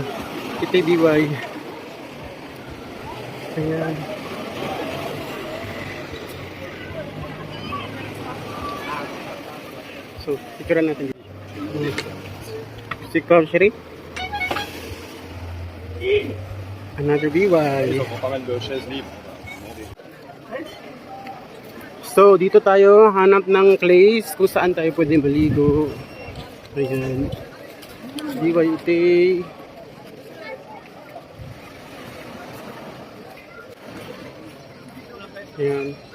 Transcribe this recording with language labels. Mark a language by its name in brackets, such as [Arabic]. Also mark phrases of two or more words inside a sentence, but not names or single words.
[Filipino] Ito yung BY. Ayan. So, picturean natin dito. Si Sherry. Another BY. [French] Ils ont pas mal de chaises libres. [Filipino] So, dito tayo hanap ng place kung saan tayo pwede maligo. Ayan. BYET. Ayan.